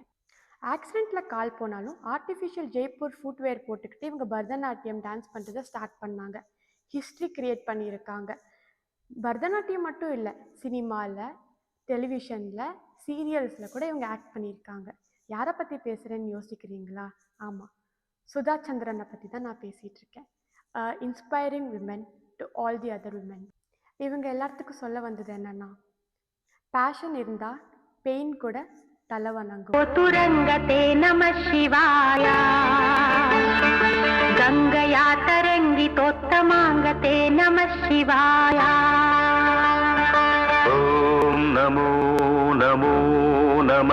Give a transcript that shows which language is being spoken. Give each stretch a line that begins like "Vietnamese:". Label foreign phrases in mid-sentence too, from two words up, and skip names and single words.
Tamil: ஆக்சிடெண்ட்டில் கால் போனாலும்
English: artificial Jaipur footwear
Tamil: போட்டுக்கிட்டு இவங்க பரதநாட்டியம் டான்ஸ் பண்ணுறதை ஸ்டார்ட் பண்ணாங்க.
English: history create
Tamil: பண்ணியிருக்காங்க. பரதநாட்டியம் மட்டும் இல்லை, சினிமாவில், டெலிவிஷனில், சீரியல்ஸில் கூட இவங்க ஆக்ட் பண்ணியிருக்காங்க. யாரை பற்றி பேசுகிறேன்னு யோசிக்கிறீங்களா? ஆமாம், சுதா சந்திரனை பற்றி தான் நான் பேசிகிட்டு இருக்கேன்.
English: inspiring women to all the other women.
Tamil: இவங்க எல்லாத்துக்கும் சொல்ல வந்தது என்னன்னா, பேஷன் இருந்தால் பெயின் கூட தலை வணங்கும்.
Sanskrit: துரங்கத்தே நம ಶಿವಾಯ ಗಂಗಯಾ ತರಂಗಿ ತೊತ್ತಮಾಂಗತೆ ನಮ ಶಿವಾಯ ಓಂ ನಮೋ ನಮೋ ನಮ